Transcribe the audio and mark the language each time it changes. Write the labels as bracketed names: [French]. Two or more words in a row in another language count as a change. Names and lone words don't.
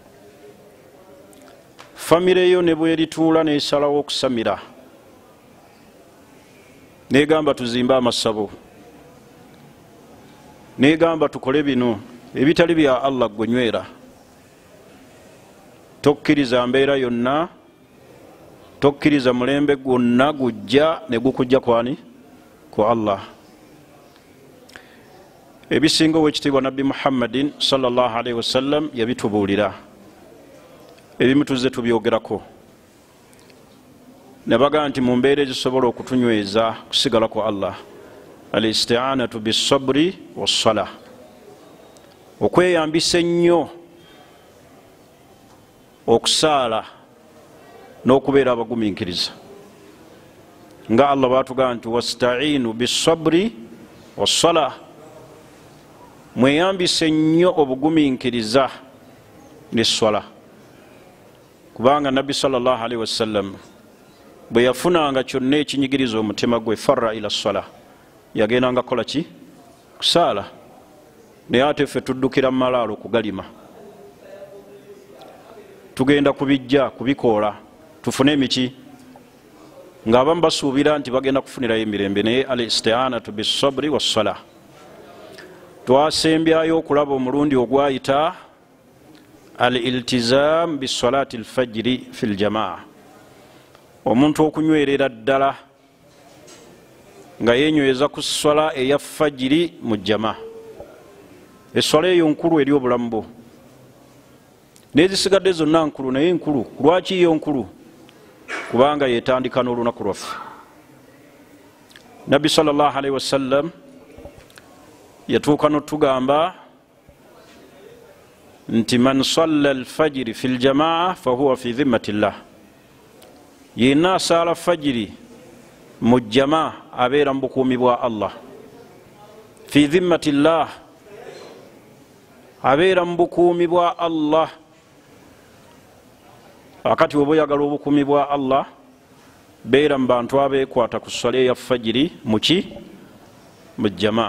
[Ganda] Famire yo ne bwerituula n'esalawo okusamira n'egamba tuzimbe amasabo n'egamba tukole bino ebitali bya Allah gwenywera, tokkiriza mbeera yonna, tokkiriza mulembe gwonna gujja ne gukujja kwani? Ku Allah. Ebisinga ow'ekitiibwa Nabbi Muhammadin [Arabic] صلى الله عليه وسلم [Ganda] yabitubuulira. Ebimu tuzze tubyogerako. Ne bagaa nti mu mbeera ezisobola okutunyweza kusigala ku Allah, [Arabic] الاستعانة بالصبر والصلاة. [Ganda] Okweyambisa ennyo okusaala n'okubeera abagumiikiriza. Nga Allah bw'atugamba nti [Arabic] واستعينوا بالصبر والصلاة. [Ganda] Mweyambise nnyo obugumiikiriza n'esswala. Kubanga Nabbi [Arabic] صلى الله عليه وسلم [Ganda] bwe yafunanga kyonna ekinyigiriza omutima gwe [Arabic] فر إلى الصلاة, [Ganda] yagendanga kukola ki? Kusaala. Naye ate ffe tuddukira mu malaalo kugalima. Tugenda kubijja kubikoola tufune emiki ng'abamu basuubira nti bagenda kufunirayo emirembe, naye [Arabic] الاستعانة بالصبر والصلاة. [Ganda] Twasembyayo okulaba omulundi ogwayita [Arabic] الالتزام بصلاة الفجر في الجماعة, [Ganda] omuntu okunywerera ddala nga yenyweza ku swala eya fajiri mu jamaa. Eswala eyo nkulu eri obulamu bwo, n'ezisigadde zonna nkulu, naye nkulu. Lwaki yo nkulu? Kubanga yetandika n'olunaku lwaffe. Nabbi [Arabic] صلى الله عليه وسلم [Ganda] yatuuka n'otugamba nti [Arabic] من صلى الفجر في الجماعة فهو في ذمة الله, [Ganda] yenna asaala fajiri mu jamaa abeera mu bukuumi bwa Allah. [Arabic] في ذمة الله, [Ganda] abeera mu bukuumi bwa Allah. Akati oba oyagala obukuumi bwa Allah, beera mu bantu abeekwata ku swala ya fajiri muki mu jamaa.